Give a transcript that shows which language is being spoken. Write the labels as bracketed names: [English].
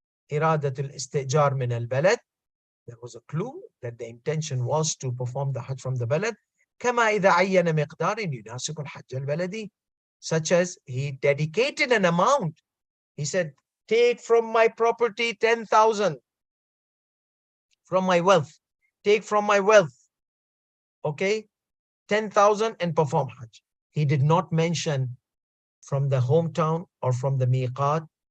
[Arabic] Iradatul istijar min al-balad. [English] There was a clue that the intention was to perform the Hajj from the balad. [Arabic] كما إذا عين مقدار يناسب الحج البلدي. [English] Such as he dedicated an amount. He said, take from my property 10,000 from my wealth. Take from my wealth, okay, 10,000 and perform Hajj. He did not mention from the hometown or from the miqat.